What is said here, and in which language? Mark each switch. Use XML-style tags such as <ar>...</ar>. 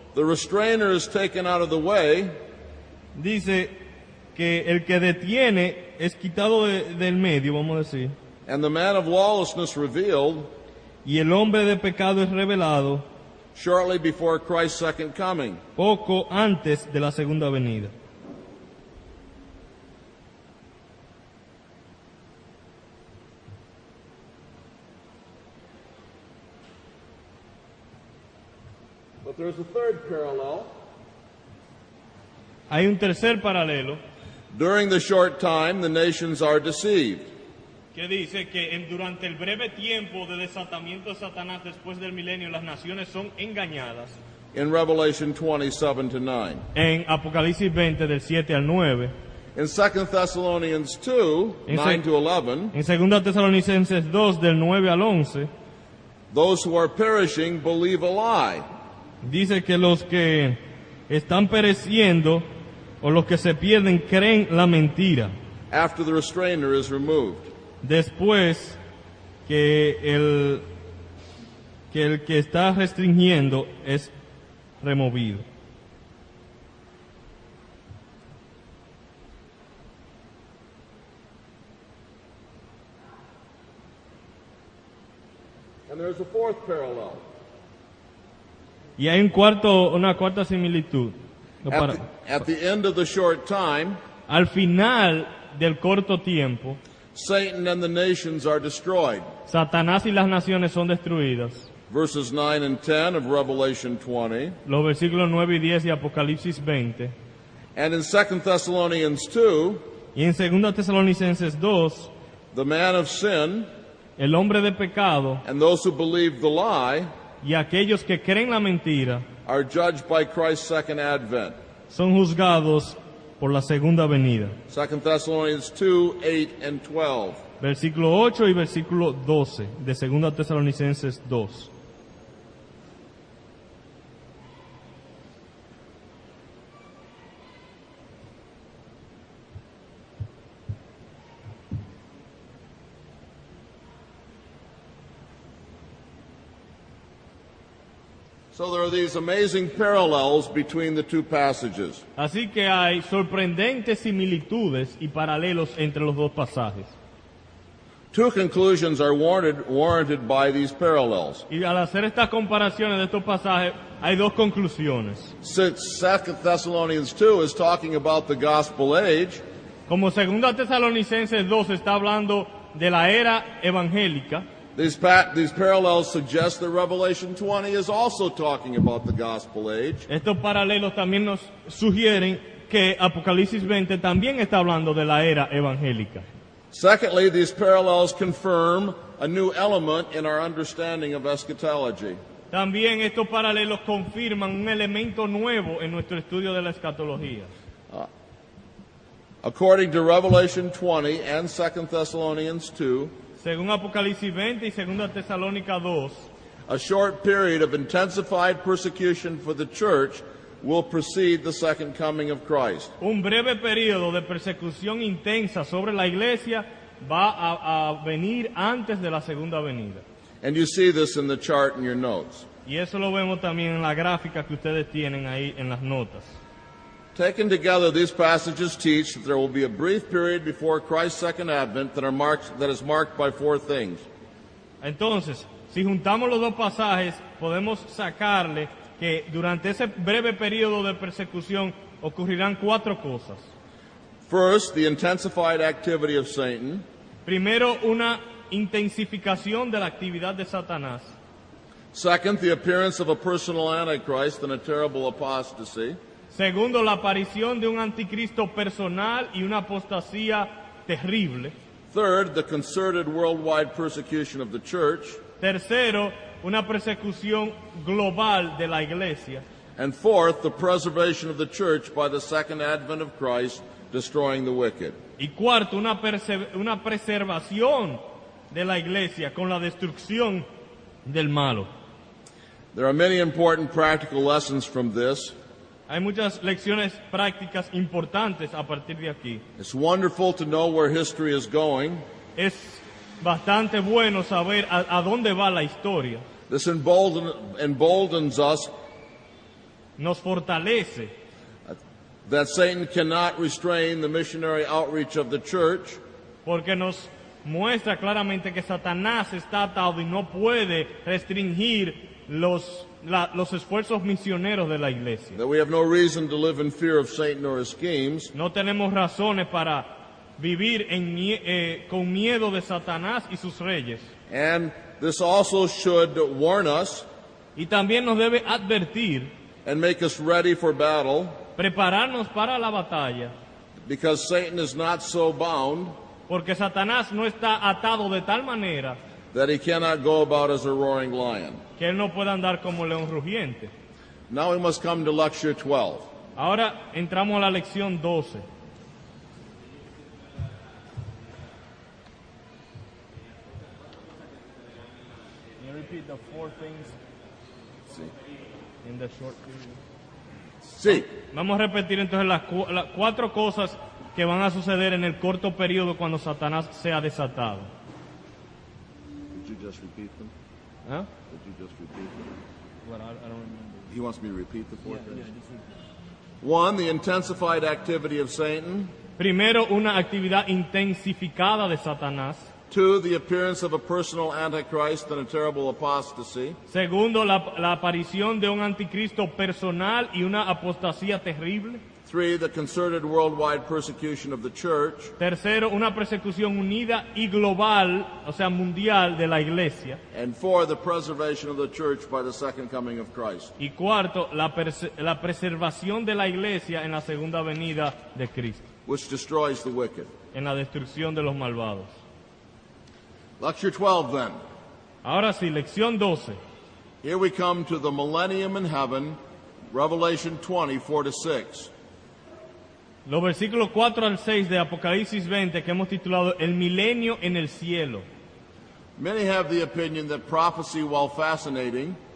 <en>the restrainer is taken out of the way,</en> <es>dice que el que detiene es quitado del medio, vamos a decir,</es> <en>and the man of lawlessness revealed</en> <es>y el hombre de pecado es revelado</es> <en>shortly before Christ's second coming.</en> <es>poco antes de la segunda venida.</es> <en>But there's a third parallel.</en> <es>Hay un tercer paralelo</es> <en>During the short time, the nations are deceived.</en> <es>que dice que durante el breve tiempo de desatamiento de Satanás después del milenio las naciones son engañadas.</es> <en>In Revelation 27 to 9.</en> <es>En Apocalipsis 20 del 7 al 9,</es> <en>In 2 Thessalonians 2,</en> <es>En</es> <en>9 to 11,</en> <es>en 2 Tesalonicenses 2 del 9 al 11,</es> <en>those who are perishing believe a lie,</en> <es>dice que los que están pereciendo o los que se pierden creen la mentira</es> <en>after the restrainer is removed.</en> <es>después que el que está restringiendo es removido.</es> <en>And there's a fourth parallel.</en> <es>Y hay una cuarta similitud.</es> <en>At the end of the short time,</en> <es>Al final del corto tiempo,</es> <en>Satan and the nations are destroyed.</en> <es>Satanás y las naciones son destruidas.</es> <en>Verses 9 and 10 of Revelation 20.</en> <es>Los versículos 9 y 10 de Apocalipsis 20.</es> <en>And in 2 Thessalonians 2,</en> <es>Y en 2 Tesalonicenses 2,</es> <en>the man of sin</en> <es>el hombre de pecado</es> <en>and those who believe the lie</en> <es>y aquellos que creen la mentira</es> <en>are judged by Christ's second advent.</en> <es>son juzgados por la segunda venida.</es> <en>2 Thessalonians 2, 8 and 12.</en> <es>Versículo 8 y versículo 12 de 2 Tesalonicenses 2.</es> <en>So there are these amazing parallels between the two passages.</en> <es>Así que hay sorprendentes similitudes y paralelos entre los dos pasajes.</es> <en>Two conclusions are warranted by these parallels.</en> <es>Y al hacer estas comparaciones de estos pasajes, hay dos conclusiones.</es> <en>Since 2 Thessalonians 2 is talking about the gospel age,</en> <es>Como 2 Tesalonicenses 2 está hablando de la era evangélica,</es> <en>these parallels suggest that Revelation 20 is also talking about the gospel age.</en> <es>estos paralelos también nos sugieren que Apocalipsis 20 también está hablando de la era evangélica.</es> <en>Secondly, these parallels confirm a new element in our understanding of eschatology.</en> <es>También estos paralelos confirman un elemento nuevo en nuestro estudio de la escatología.</es> <en>According to Revelation 20 and 2 Thessalonians 2,</en> <es>Según Apocalipsis 20 y 2 Tesalónica 2,</es> <en>a short period of intensified persecution for the church will precede the second coming of Christ.</en> <es>un breve periodo de persecución intensa sobre la iglesia va a venir antes de la segunda venida.</es> <en>And you see this in the chart in your notes.</en> <es>Y eso lo vemos también en la gráfica que ustedes tienen ahí en las notas.</es> <en>Taken together, these passages teach that there will be a brief period before Christ's second advent that is marked by four things.</en> <es>Entonces, si juntamos los dos pasajes, podemos sacarle que durante ese breve periodo de persecución ocurrirán cuatro cosas.</es> <en>First, the intensified activity of Satan.</en> <es>Primero, una intensificación de la actividad de Satanás.</es> <en>Second, the appearance of a personal antichrist and a terrible apostasy.</en> <es>Segundo, la aparición de un anticristo personal y una apostasía terrible.</es> <en>Third, the concerted worldwide persecution of the church.</en> <es>Tercero, una persecución global de la iglesia.</es> <en>And fourth, the preservation of the church by the second advent of Christ, destroying the wicked.</en> <es>Y cuarto, una preservación de la iglesia con la destrucción del malo.</es> <en>There are many important practical lessons from this.</en> <es>Hay muchas lecciones prácticas importantes a partir de aquí.</es> <en>It's wonderful to know where history is going.</en> <es>Es bastante bueno saber a dónde va la historia.</es> <en>This emboldens us</en> <es>Nos fortalece</es> <en>that Satan cannot restrain the missionary outreach of the church,</en> <es>porque nos muestra claramente que Satanás está atado y no puede restringir los esfuerzos misioneros de la iglesia.</es> <en>that we have no reason to live in fear of Satan or his schemes,</en> <es>No tenemos razones para vivir con miedo de Satanás y sus reyes.</es> <en>and this also should warn us</en> <es>Y también nos debe advertir,</es> <en>and make us ready for battle,</en> <es>prepararnos para la batalla,</es> <en>because Satan is not so bound</en> <es>porque Satanás no está atado de tal manera</es> <en>that he cannot go about as a roaring lion.</en> <es>que él no pueda andar como león rugiente.</es> <en>Now we must come to lecture 12.</en> <es>Ahora entramos a la lección 12.</es> <en>Can you repeat the four things in the short period? See,</en> <es>Vamos a repetir entonces las cuatro cosas que van a suceder en el corto periodo cuando Satanás sea desatado.</es> <en>did you just repeat them? ¿Ah? Did you just repeat them? Well, I don't remember. He wants me to repeat the four things. One, the intensified activity of Satan.</en> <es>Primero, una actividad intensificada de Satanás.</es> <en>Two, the appearance of a personal antichrist and a terrible apostasy.</en> <es>Segundo, la aparición de un anticristo personal y una apostasía terrible.</es> <en>Three, the concerted worldwide persecution of the church.</en> <es>Tercero, una persecución unida y global, o sea, mundial de la iglesia.</es> <en>And four, the preservation of the church by the second coming of Christ.</en> <es>Y cuarto, la preservación de la iglesia en la segunda venida de Cristo,</es> <en>Which destroys the wicked.</en> <es>en la destrucción de los malvados.</es> <en>Lecture 12 then.</en> <es>Ahora sí, lección 12.</es> <en>Here we come to the millennium in heaven, Revelation 20, 4-6.</en> <es>Los versículos 4 al 6 de Apocalipsis 20 que hemos titulado El milenio en el cielo.</es> <en>Many have the opinion that prophecy, while fascinating,</en>